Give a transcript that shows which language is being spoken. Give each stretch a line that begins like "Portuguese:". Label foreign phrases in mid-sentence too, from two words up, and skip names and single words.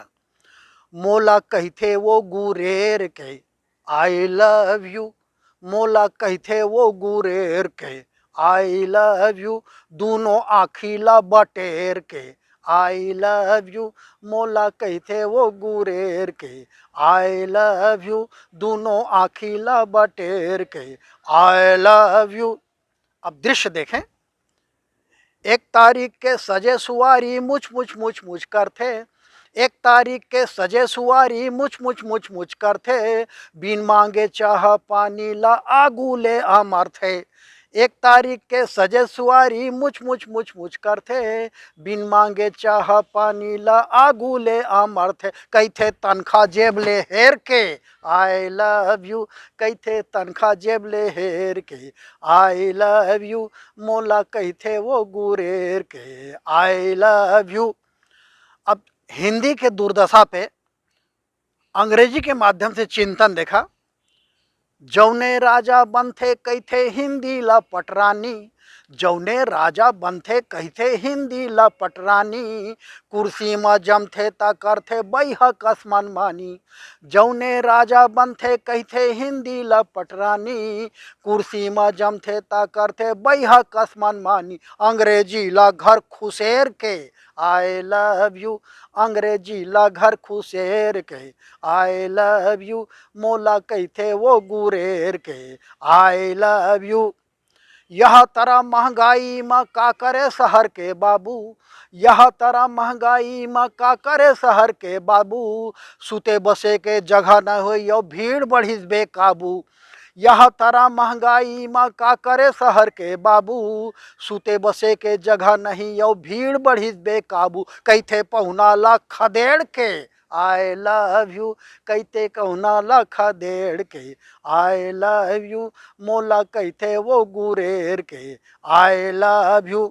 Chhattisgarhi: मोला कहते वो गुरेर के
English: I love you,
Chhattisgarhi: मोला कहते वो गुरेर के
English: I love you,
Chhattisgarhi: दोनों आखिला बटेर के
English: I love you,
Chhattisgarhi: मोला कहते वो गुरेर के
English: I love you,
Chhattisgarhi: दोनों आखिला बटेर के
English: I love you.
Chhattisgarhi: अब दृश्य देखें, एक तारीख के सजे सुवारी मुछ मुछ मुछ मुछ करते, एक तारीख के सजे सुवारी मुछ मुछ मुछ मुछ करते, बिन मांगे चाह पानी ला आगू ले अमर थे। एक तारीख के सजे सुवारी मुछ मुछ मुछ मुछ करते, बिन मांगे चाह पानी ला आगू ले अमर थे। कैथे तनखा जेब ले हेर के
English: I love you,
Chhattisgarhi: कैथे तनखा जेब ले हेर के
English: I love you,
Chhattisgarhi: मोला कहते वो गुरेर के
English: I love you.
Chhattisgarhi: अब हिंदी के दुर्दशा पे अंग्रेजी के माध्यम से चिंतन देखा। जौने राजा बनथे कहते हिंदी ला पटरानी, जौने राजा बनथे कहते हिंदी ला पटरानी, कुर्सी में जमथे ता करथे बैहक मनमानी। जौने राजा बनथे कहते हिंदी ला पटरानी, कुर्सी में जमथे ता करथे बैहक मनमानी। अंग्रेजी ला घर खुसेर के
English: I love you,
Chhattisgarhi: अंग्रेजी ला घर खुसेर के
English: I love you,
Chhattisgarhi: मोला कहते वो गुरेर के
English: I love you.
Chhattisgarhi: यह तरह महंगाई में का करे शहर के बाबू, यह तरह महंगाई में का करे शहर के बाबू, सुते बसे के जगह न हो यो भीड़ बढ़िस बेकाबू। यह तरह महंगाई में का करे शहर के बाबू, सुते बसे के जगह नहीं यो भीड़ बढ़िस बेकाबू। कैथे पहुना ला खदेड़ के
English: I love you,
Chhattisgarhi: कहते कहुना ला खदेड़ के
English: I love you,
Chhattisgarhi: मोला कहते वो गुरेर के
English: I love you.